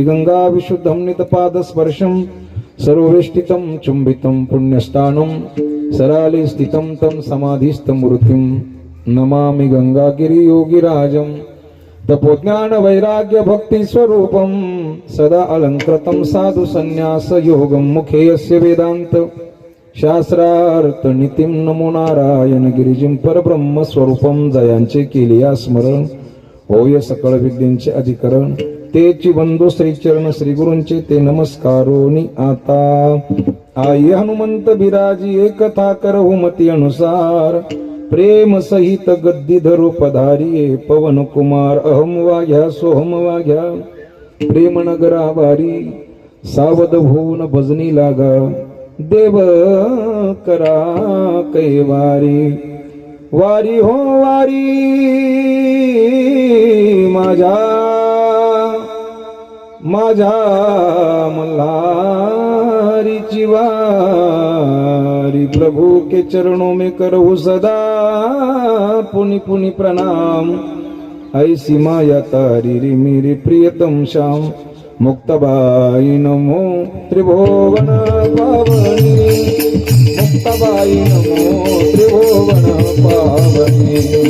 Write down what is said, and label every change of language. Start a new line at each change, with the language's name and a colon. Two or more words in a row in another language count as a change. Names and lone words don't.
Sanskrit: गंगा विशुद्धम नितपाद स्पर्शम सर्ववेष्टितं चुंबितं पुण्यस्थानं सराले स्थितं तं समाधिस्थमूर्तिं नमामि गंगागिरी योगिराजं। तपोज्ञान वैराग्य भक्ति स्वरूपं सदा अलंकृतं साधु संन्यास योगं। मुखे यस्य वेदांत शास्त्रार्थ नीतिं नमो नारायण गिरिजिं परब्रह्म स्वरूपं।
Marathi: जयांचे केलिया स्मरण होय सकळ विद्येचे अधिकरण। तेची बंधू श्री चरण श्री गुरूंचे ते नमस्कारोनी आता।
Hindi: आई हनुमंत बिराजी एक कथा करहु मती अनुसार। प्रेम सहित गद्दी धरू पधारिये पवन कुमार।
Marathi: अहम वाघ्या सोहम वाघ्या प्रेम नगरा वारी। सावध होऊन भजनी लागा देव करा कैवारी। वारी हो वारी माझ्या माझ्या मल्हारीची वारी।
Hindi: प्रभु के चरणों में करहु सदा पुनि पुनि प्रणाम। ऐसी माया तारी रे मेरे प्रियतम श्याम।
Marathi: मुक्ताबाई नमो त्रिभुवन पावनी। मुक्ताबाई नमो त्रिभुवन पावनी।